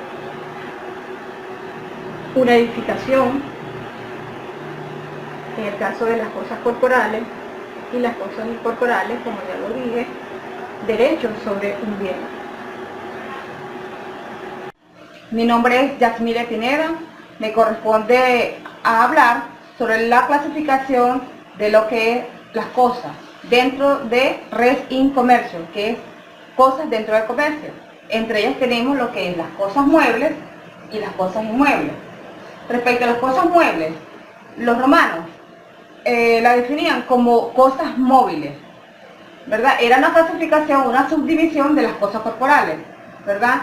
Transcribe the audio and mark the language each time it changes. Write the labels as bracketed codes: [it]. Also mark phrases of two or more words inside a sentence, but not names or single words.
[es] una edificación, en el caso de las cosas corporales, y las cosas incorporales, como ya lo dije, derechos sobre un bien. Mi nombre es Yasmile Pineda, me corresponde a hablar sobre la clasificación de lo que es las cosas dentro de [la] res in commercio, [es] que es cosas dentro del comercio. Entre ellas tenemos lo que es las cosas muebles y las cosas inmuebles. Respecto a las cosas muebles, los romanos la definían como cosas móviles, ¿verdad? Era una clasificación, una subdivisión de las cosas corporales, ¿verdad?